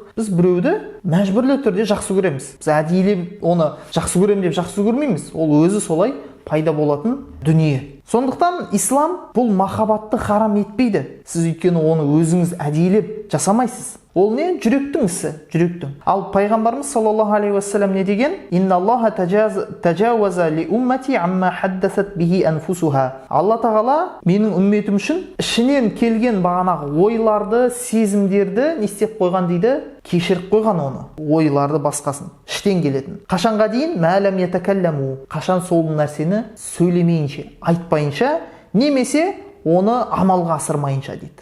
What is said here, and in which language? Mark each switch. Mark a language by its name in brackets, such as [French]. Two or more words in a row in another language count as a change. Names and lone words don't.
[Kazakh] Біз біреуді мәжбүрлі түрде жақсы көреміз. Біз әдейілеп оны жақсы көремін деп жақсы көрмейміз. Ол өзі солай пайда болатын дүние. Сондықтан ислам бұл махаббатты харам етпейді. Сіз өйткені оны өзіңіз әдейілеп жасамайсыз. Ол не? Жүректің ісі, жүректің. Ал пайғамбарымыз [Arabic] صلى الله عليه وسلم [Kazakh] не деген? [Arabic] إن الله تجاوز لأمتي ما حدثت به أنفسها. [Kazakh] Алла тағала менің үмметім үшін ішінен келген бағанағы ойларды, сезімдерді не істеп қойған дейді? Кешіріп қойған оны. Ойларды басқасын, іштен келетін. Қашанға дейін? [Arabic] ما لم يتكلم. [Kazakh] Қашан сол нәрсені сөйлемейінше, айтпайынша, немесе оны амалға асырмайынша дейді.